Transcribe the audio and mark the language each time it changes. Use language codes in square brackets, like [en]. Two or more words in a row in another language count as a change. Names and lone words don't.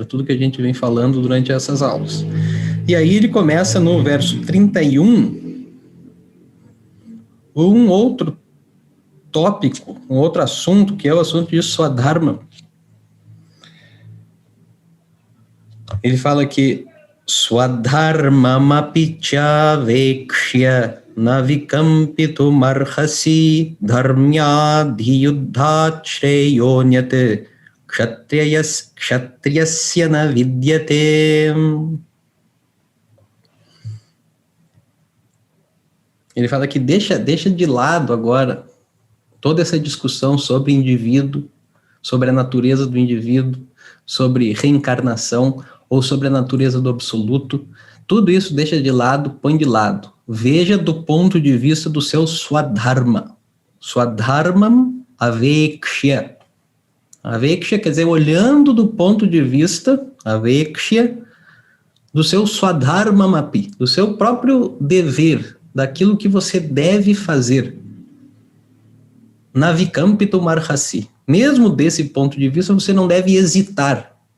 [pt] Tudo que a gente vem falando durante essas aulas. E aí ele começa no verso 31, um outro tópico, um outro assunto, que é o assunto de Swadharma. Ele fala que [sa] स्वधर्ममपि चावेक्ष्य न विकम्पितुमर्हसि धर्म्याद्धि युद्धाच्छ्रेयोऽन्यत्क्षत्रियस्य न विद्यते. [pt] Ele fala que deixa de lado agora toda essa discussão sobre indivíduo, sobre a natureza do indivíduo, sobre reencarnação ou sobre a natureza do absoluto. Tudo isso deixa de lado, põe de lado. Veja do ponto de vista do seu Swadharma. [sa] स्वधर्मम् अवेक्ष्य. [pt] Avekshya quer dizer olhando do ponto de vista, avekshya, do seu Swadharmamapi, do seu próprio dever, daquilo que você deve fazer. [sa] न विकम्पितुमर्हसि. [pt] Mesmo desse ponto de vista, você não deve hesitar.